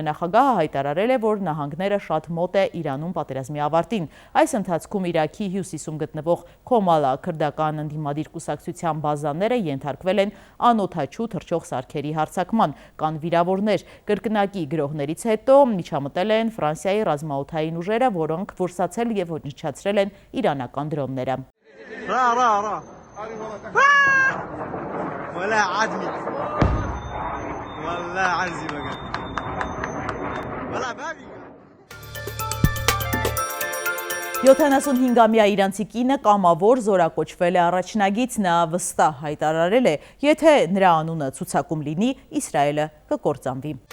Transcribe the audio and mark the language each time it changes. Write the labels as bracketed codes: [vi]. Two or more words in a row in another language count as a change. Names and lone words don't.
[hy] նախագահը հայտարարել է, որ նահանգները շատ մոտ է Իրանում պատերազմի ավարտին։ Այս ընթացքում Իրաքի հյուսիսում գտնվող Քոմալա քրդական ընդդիմադիր կուսակցության բազաները ենթարկվել են անօդաչու թռչող սարքերի հարձակման, կան վիրավորներ։ Կրկնակի գրոհներից հետո միջամտել են Ֆրանսիայի ռազմաօդային ուժերը, որոնք որսացել եւ ոչնչացրել են իրանական դրոնները։ ولا عدمي والله عرزي بقى ولا بابي 75-ամյա իրանցի կինը կամավոր զորակոչվել է առաջնագից, նա վստահ հայտարարել է, եթե նրա անունը ցուցակում լինի, Իսրայելը կկործանվի։